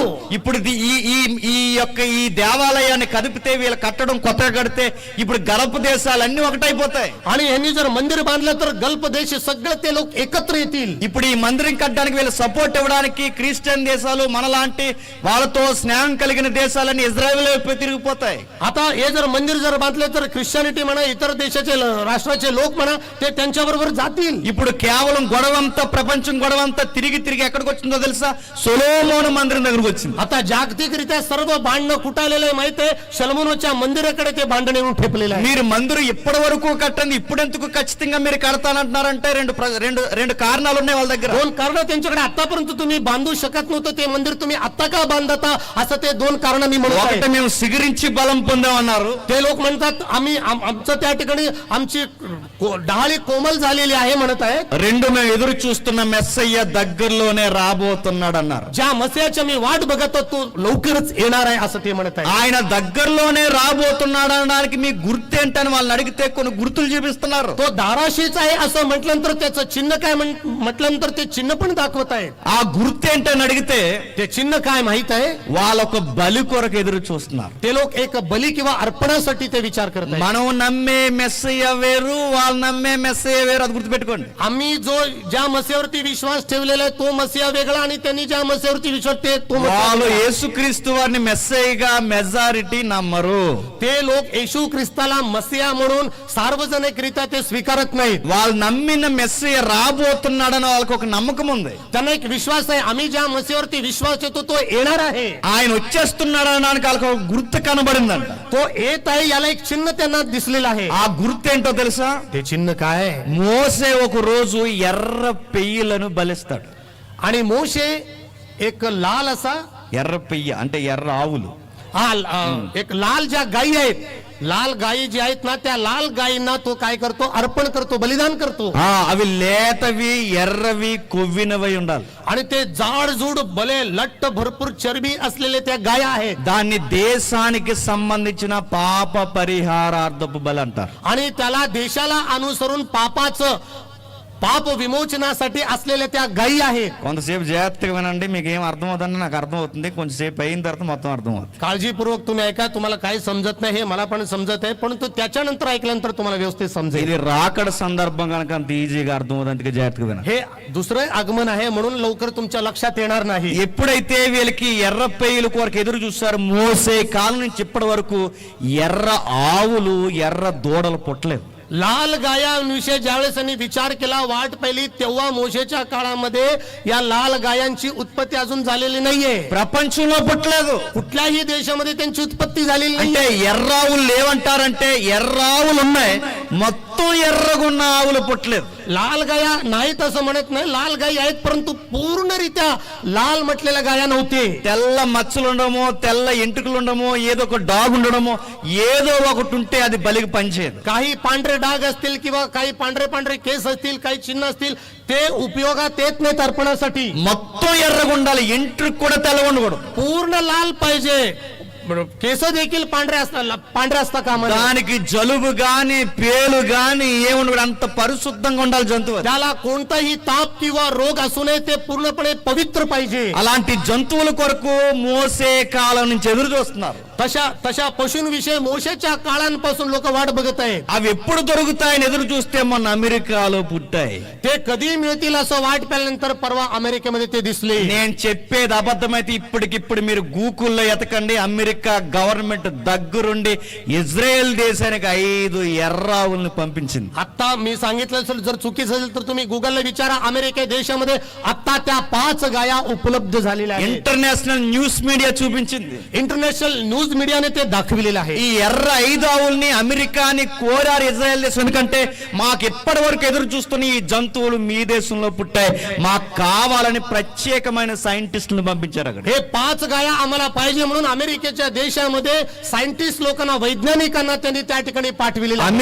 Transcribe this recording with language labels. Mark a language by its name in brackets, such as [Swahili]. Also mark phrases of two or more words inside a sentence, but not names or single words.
[Telugu] ఇప్పుడు ఈ యొక్క ఈ దేవాలయాన్ని కదిపితే వీళ్ళు కట్టడం కొత్తగా కడితే ఇప్పుడు గల్ఫ్ దేశాలన్నీ ఒకటైపోతాయి. [Marathi] आणि यांनी जर मंदिर बांधलं तर गल्फ देश सगळे ते लोक एकत्र येतील. [Telugu] ఇప్పుడు ఈ మందిరం కట్టడానికి వీళ్ళు సపోర్ట్ ఇవ్వడానికి క్రిస్టియన్ దేశాలు మనలాంటి వాళ్ళతో స్నేహం కలిగిన దేశాలన్నీ ఇజ్రాయెల్ వైపు తిరిగిపోతాయి. [Marathi] आता हे जर मंदिर जर बांधले तर ख्रिश्चनिटी म्हणा इतर देशाचे राष्ट्राचे लोक म्हणा ते त्यांच्या बरोबर जातील. [Telugu] ఇప్పుడు కేవలం గొడవంతా ప్రపంచం గొడవంతా తిరిగి ఎక్కడికి వచ్చిందో తెలుసా? సొలొమోను మందిరం దగ్గరకు వచ్చింది. [Marathi] आता जागतिकरित्या सर्व भांडणं कुटालेलं आहे माहिती आहे. शलोमोनाच्या मंदिराकडे ते भांडण येऊन ठेपलेलं आहे. [Telugu] మీరు మందిరం ఇప్పటి వరకు కట్టండి, ఇప్పుడెందుకు ఖచ్చితంగా మీరు కడతానంటున్నారంటే రెండు కారణాలు ఉన్నాయి వాళ్ళ దగ్గర. [Marathi] 2 कारण त्यांच्याकडे आतापर्यंत तुम्ही बांधू शकत नव्हतं ते मंदिर तुम्ही आता का बांधता असं ते 2 कारण मी म्हणतो. [Telugu] ఒకటి మేము సిగిరించి బలం పొందామన్నారు. [Marathi] ते लोक म्हणतात आम्ही आमचं त्या ठिकाणी आमची डहाळी कोमल झालेली आहे म्हणत आहेत. [Telugu] 2 మేము ఎదురు చూస్తున్న మెస్సయ్య దగ్గరలోనే రాబోతున్నాడు అన్నారు. [Marathi] ज्या मसीहाची मी वाट बघत होतो लवकरच येणार आहे असं ते म्हणत आहे. [Telugu] ఆయన దగ్గరలోనే రాబోతున్నాడు అనడానికి మీ గుర్తేంటని వాళ్ళని అడిగితే కొన్ని గుర్తులు చూపిస్తున్నారు. [Marathi] तो दाराशीच आहे असं म्हटल्यानंतर त्याचं चिन्ह काय म्हटल्यानंतर ते चिन्ह पण दाखवत आहेत. [Telugu] ఆ గుర్తేంటని అడిగితే [Marathi] ते चिन्ह काय माहित आहे? [Telugu] వాళ్ళొక బలి కొరకు ఎదురు చూస్తున్నారు. [Marathi] ते लोक एक बली किंवा अर्पणासाठी ते विचार करत आहेत. [Telugu] మనం నమ్మే మెస్సయ్య వేరు, వాళ్ళు నమ్మే మెస్సయ్య వేరు. అది గుర్తుపెట్టుకోండి. [Marathi] आम्ही ज्या मसीहावरती विश्वास ठेवलेला आहे तो मसीहा वेगळा आणि त्यांनी ज्या मसीहावरती विश्वास तो [Telugu] వాళ్ళు యేసుక్రీస్తు వారిని మెస్సయ్యగా మెజారిటీ నమ్మరు. [Marathi] ते लोक येशू ख्रिस्ताला मसीहा म्हणून सार्वजनिकरित्या ते स्वीकारत नाहीत. [Telugu] వాళ్ళు నమ్మిన మెస్సయ్య రాబోతున్నాడని వాళ్ళకి ఒక నమ్మకం ఉంది. [Marathi] त्यांना एक विश्वास आहे आम्ही ज्या मसीहावरती विश्वास ठेवतो तो येणार आहे. [Telugu] ఆయన వచ్చేస్తున్నాడు అనడానికి వాళ్ళకి ఒక గుర్తు కనబడిందంట. [Marathi] तो येत आहे याला एक चिन्ह त्यांना दिसलेलं आहे. [Telugu] ఆ గుర్తేంటో తెలుసా? [Marathi] ते चिन्ह काय? [Telugu] మోసే ఒక రోజు ఎర్ర పెయ్యలను బలిస్తాడు. [Marathi] आणि मोशे एक लाल असा [Telugu] ఎర్ర పెయ్య అంటే ఎర్ర ఆవులు. [Marathi] एक लाल ज्या गायी आहेत लाल गायी जी आहेत ना त्या लाल गायींना तो काय करतो? अर्पण करतो, बलिदान करतो. [Telugu] అవి లేతవి ఎర్రవి కొవ్వినవై ఉండాలి. [Marathi] आणि ते जाडजूड भले लट्ट भरपूर चरबी असलेले त्या गाया आहेत. [Telugu] దాన్ని దేశానికి సంబంధించిన పాప పరిహారార్థపు బలి అంటారు. [Marathi] आणि त्याला देशाला अनुसरून पापाचं पाप विमोचनासाठी असलेल्या त्या गायी आहेत. [Telugu] కొంతసేపు జాగ్రత్తగా వినండి, మీకు ఏం అర్థమవుతుందని నాకు అర్థమవుతుంది, కొంచెంసేపు అయిన తర్వాత మొత్తం అర్థమవుతుంది. [Marathi] काळजीपूर्वक तुम्ही ऐका. तुम्हाला काही समजत नाही हे मला पण समजत आहे, परंतु त्याच्यानंतर ऐकल्यानंतर तुम्हाला व्यवस्थित समजेल. [Telugu] ఇది రాకడ సందర్భం కనుక అంత ఈజీగా అర్థమవుతుంది, అందుకే జాగ్రత్తగా వినండి. [Marathi] हे दुसरं आगमन आहे म्हणून लवकर तुमच्या लक्षात येणार नाही. [Telugu] ఎప్పుడైతే వీళ్ళకి ఎర్ర పేయిల కొరకు ఎదురు చూస్తారు, మోసే కాలం నుంచి ఇప్పటి వరకు ఎర్ర ఆవులు ఎర్ర దూడలు పుట్టలేదు. [Marathi] लाल गायांविषयी ज्यावेळेस त्यांनी विचार केला, वाट पाहिली, तेव्हा मोशेच्या काळामध्ये या लाल गायांची उत्पत्ती अजून झालेली नाहीये. [Telugu] ప్రపంచంలో పుట్టలేదు. [Marathi] कुठल्याही देशामध्ये त्यांची उत्पत्ती झालेली [Telugu] అంటే [Marathi] नाहीये. [Telugu] ఎర్రావులు లేవంటారంటే ఎర్రావులు ఉన్నాయి, మొత్తం ఎర్రగున్న ఆవులు పుట్టలేదు. [Marathi] लाल गाया नाहीत असं म्हणत नाही, लाल गायी आहेत, परंतु पूर्णरित्या लाल म्हटलेल्या गाया नव्हते. [Telugu] తెల్ల మచ్చలు ఉండడమో, తెల్ల ఎంటుకలు ఉండడమో, ఏదో ఒక డాగ్ ఉండడమో, ఏదో ఒకటి ఉంటే అది బలికి పనిచేయదు. [Marathi] काही पांढरे डाग असतील किंवा काही पांढरे पांढरे केस असतील, काही चिन्ह असतील, ते उपयोगात येत नाहीत अर्पणासाठी. [Telugu] మొత్తం ఎర్రగా ఉండాలి, ఎంట్రుకు కూడా తెల్లగా ఉండకూడదు. [Marathi] पूर्ण लाल पाहिजे. केस देखील पांढरे असता कामा नये. [Telugu] దానికి జలుబు గాని పేలు గాని ఏముండదు, అంత పరిశుద్ధంగా ఉండాలి జంతువు. [Marathi] त्याला कोणताही ताप किंवा रोग असू नये, ते पूर्णपणे पवित्र पाहिजे. [Telugu] అలాంటి జంతువుల కొరకు మోసే కాలం నుంచి ఎదురు చూస్తున్నారు. [Marathi] तशा पशूंविषयी मोशेच्या काळांपासून लोक वाट बघत आहेत. [Telugu] అవి ఎప్పుడు దొరుకుతాయని ఎదురు చూస్తే మొన్న అమెరికాలో పుట్టాయి. [Marathi] ते कधी मिळतील असं वाट पाहिल्यानंतर परवा अमेरिकेमध्ये ते दिसले. [Telugu] నేను చెప్పేది అబద్ధమైతే ఇప్పటికిప్పుడు మీరు గూగుల్లో ఎతకండి. అమెరికా గవర్నమెంట్ దగ్గరుండి ఇజ్రాయెల్ దేశానికి 5 ఎర్రావుల్ని పంపించింది. [Marathi] आता मी सांगितलं असेल, जर चुकीचं असेल तर तुम्ही गुगलला विचारा. अमेरिका देशामध्ये आता त्या 5 गाया उपलब्ध झालेल्या आहेत. [English] international news media [Telugu] చూపించింది. [English] international news [Marathi] मीडियाने ते दाखविलेलं आहे. [Telugu] ఈ ఎర్ర 5 ఆవుల్ని అమెరికాని కోరారు ఇజ్రాయెల్ దేశం. ఎందుకంటే మాకు ఎప్పటి వరకు ఎదురు చూస్తున్న ఈ జంతువులు మీ దేశంలో పుట్టాయి, మాకు కావాలని ప్రత్యేకమైన సైంటిస్టులను పంపించారు అక్కడ. [Marathi] हे 5 गाया आम्हाला पाहिजे म्हणून अमेरिकेच्या देशामध्ये सायंटिस्ट लोकांना, वैज्ञानिकांना त्यांनी त्या ठिकाणी पाठविलेलं आहे.